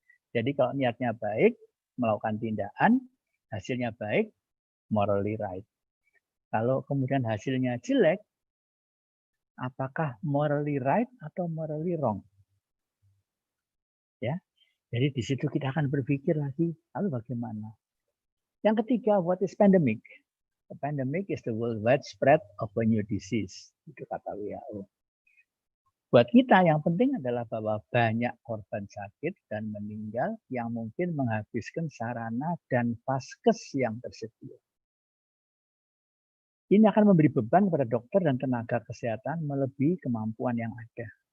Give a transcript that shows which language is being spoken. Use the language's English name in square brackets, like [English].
[Indonesian] Jadi kalau niatnya baik, melakukan tindakan, hasilnya baik, [English] morally right. [Indonesian] Kalau kemudian hasilnya jelek, apakah [English] morally right [Indonesian] atau [English] morally wrong? [Indonesian] Ya, jadi di situ kita akan berpikir lagi, lalu bagaimana? Yang ketiga, [English] what is pandemic? A pandemic is the worldwide spread of a new disease. [Indonesian] Itu kata WHO. Buat kita yang penting adalah bahwa banyak korban sakit dan meninggal yang mungkin menghabiskan sarana dan vaskes yang tersedia. Ini akan memberi beban kepada dokter dan tenaga kesehatan melebihi kemampuan yang ada.